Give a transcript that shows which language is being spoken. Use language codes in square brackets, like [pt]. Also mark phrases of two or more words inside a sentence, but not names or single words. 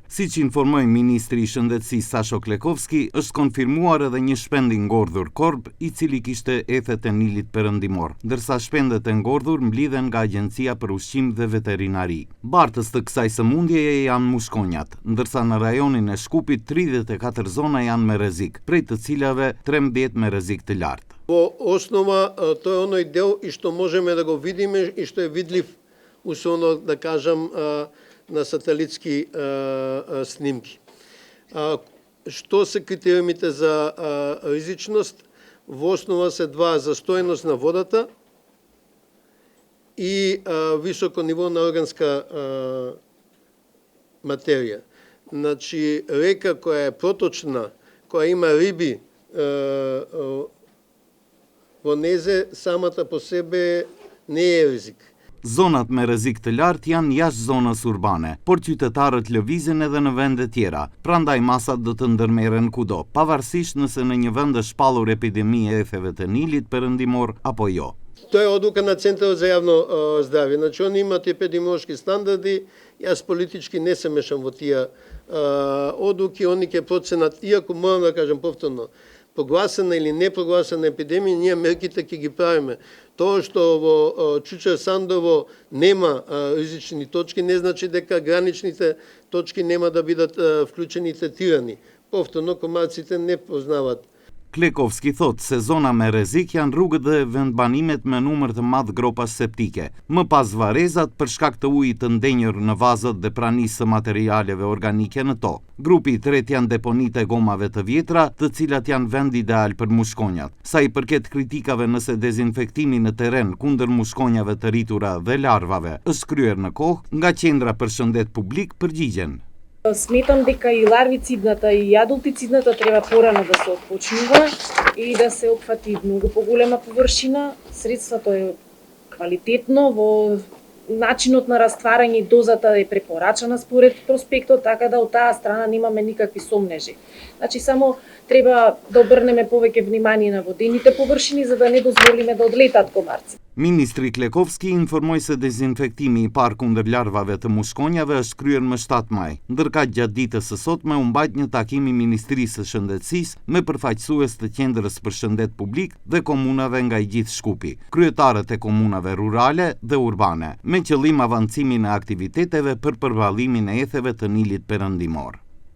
[sq] Siç informoi ministri i Shëndetësisë Sasho Klekovski, është konfirmuar edhe një shpend i ngordhur korb, i cili kishte ethet e Nilit Perëndimor, ndërsa shpendet e ngordhur mblidhen nga Agjencia për Ushqim dhe Veterinari. Bartës të kësaj sëmundjeje janë muskonjat, ndërsa në rajonin e Shkupit 34 zona janë me rrezik, prej të cilave 13 me rrezik të lartë. [mk] Во основа, тој е оној дел и што можеме да го видиме и што е видлив, условно да кажам, на сателитски снимки. Што се критериумите за ризичност? Во основа се два: застојност на водата и високо ниво на органска материја. Значи, река која е проточна, која има риби во незе, самата по себе не е ризик. [sq] Zonat me rrezik të lartë janë jashtë zonës urbane, por qytetarët lëvizin edhe në vende tjera, prandaj masat do të ndërmerren kudo, pavarësisht nëse në një vend është shpallur epidemia e etheve të Nilit Perëndimor apo jo. [mk] Тоа е одлука на Центарот за јавно здравје. Значи, они имаат епидемиолошки стандарди, јас политички не се мешам во тие одлуки, они ќе проценат, иако морам да кажам повторно, прогласена или не прогласена епидемија, ние мерките ќе ги правиме. Тоа што во Чучер Сандово нема ризични точки, не значи дека граничните точки нема да бидат вклучени и третирани. Повторно, комарците не познаваат. [sq] Klekovski thot se zona me rrezik janë rrugët dhe vendbanimet me numër të madh gropash septike, më pas varrezat për shkak të ujit të ndenjur në vazët dhe pranisë së materialeve organike në to. Grupi i tretë janë deponitë e gomave të vjetra, të cilat janë vend ideal për mushkonjat. Sa i përket kritikave nëse dezinfektimi në terren kundër mushkonjave të rritura dhe larvave është kryer në kohë, nga Qendra për Shëndet Publik përgjigjen. [mk] Сметам дека и ларвицидната и адултицидната треба порано да се отпочнува и да се опфати многу поголема површина. Средството е квалитетно, во начинот на растварање и дозата е препорачана според проспектот, така да од таа страна немаме никакви сомнежи. Значи, само треба да обрнеме повеќе внимание на водените површини за да не дозволиме да одлетат комарци. [sq] Ministri Klekovski informoi se dezinfektimi i parë kundër larvave të mushkonjave është kryer më 7 maj, ndërka gjatë ditës së sotme u mbajt një takim i Ministrisë së Shëndetësisë me përfaqësues të Qendrës për Shëndet Publik dhe komunave nga i gjithë Shkupi, kryetarët e komunave rurale dhe urbane, me qëllim avancimin e aktiviteteve për përballimin e etheve të Nilit Perëndimor.